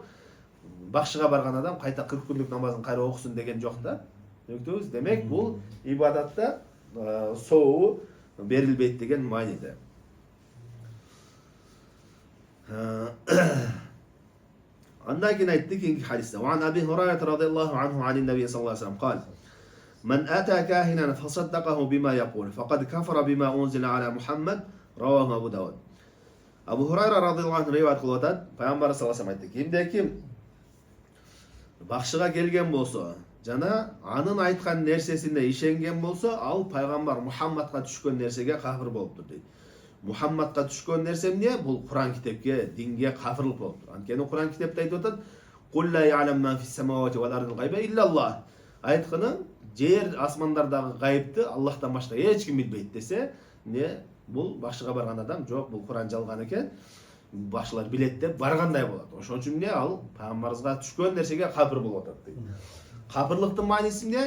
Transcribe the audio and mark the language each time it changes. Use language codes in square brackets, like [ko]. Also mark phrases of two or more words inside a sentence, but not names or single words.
[ky] Бакшыга барган адам кайта 40 күндүк намазын кайра окусун деген жок да. Түшүндүңүз? Демек, бул ибадатта сообу берилбейт деген мааниде. Андан кийин айтты кийинки хадисте. [ar] وعن أبي هريرة رضي الله عنه عن النبي صلى الله عليه وسلم من أتى كاهنا فصدقه بما يقول فقد كفر بما أنزل على محمد رواه أبو داود. [ky] Абу Хурайра [ar] رضي الله عنه [ky] риwayat кылып атат. Пайгамбар [ar] صلى الله عليه وسلم [ky] айтты. Кимде-ким бакшыга келген болсо, жана анын айткан нерсесине ишенген болсо, ал пайгамбар Мухаммадка түшкөн нерсеге кафир болуптур дейт. Мухаммадка түшкөн нерсе эмне? Бул Куран китепке, динге кафирлык болуптур. Анткени Куран китепте айтып атат: [ar] "قل لا يعلم من في السماوات والأرض الغيب إلا الله." [ky] Айтканы, жер асмандардагы гайыпты Аллахтан башка эч ким билбейт десе, эмне? Бул бакшыга барган адам жок, бул Куран жалган экен. Башылар билет деп баргандай болот. Ошон үчүн эмне? Ал пайгамбарыбызга түшкөн нерсеге кафир болуп атат дейт. Кафирлыктын мааниси эмне?